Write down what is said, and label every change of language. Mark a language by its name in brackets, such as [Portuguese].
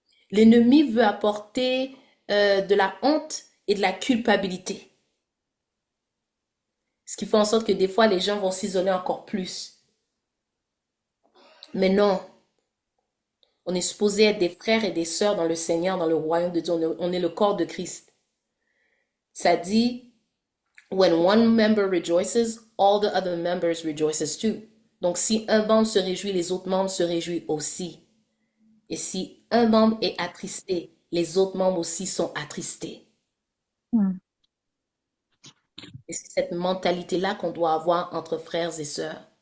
[French] L'ennemi veut apporter de la honte et de la culpabilité. Ce qui fait en sorte que des fois, les gens vont s'isoler encore plus. Mais non, on est supposé être des frères et des sœurs dans le Seigneur, dans le royaume de Dieu. On est le corps de Christ. Ça dit, [English] when one member rejoices, all the other members rejoices too. [French] Donc, si un membre se réjouit, les autres membres se réjouissent aussi. Et si un membre est attristé, les autres membres aussi sont attristés. Mm. Et c'est cette mentalité-là qu'on doit avoir entre frères et sœurs.